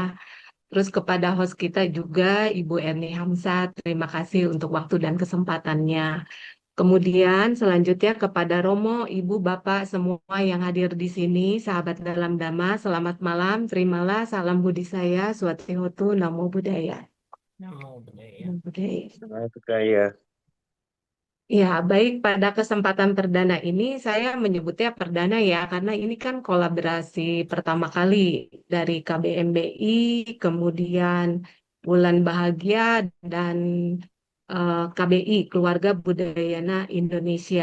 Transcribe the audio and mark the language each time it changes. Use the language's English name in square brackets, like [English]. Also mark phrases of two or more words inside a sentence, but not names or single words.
[Indonesian] Terus kepada host kita juga, Ibu Erni Hamzah, terima kasih untuk waktu dan kesempatannya. Kemudian selanjutnya kepada Romo, Ibu, Bapak, semua yang hadir di sini, sahabat dalam Dhamma, selamat malam. Terimalah salam budi saya, [Pali] Swatihotu, Namo Buddhaya. Namo Buddhaya. Namo Buddhaya. Namo Buddhaya. [Indonesian] Ya, baik pada kesempatan perdana ini saya menyebutnya perdana ya, karena ini kan kolaborasi pertama kali dari KBMBI, kemudian Bulan Bahagia, dan KBI, Keluarga Budayana Indonesia.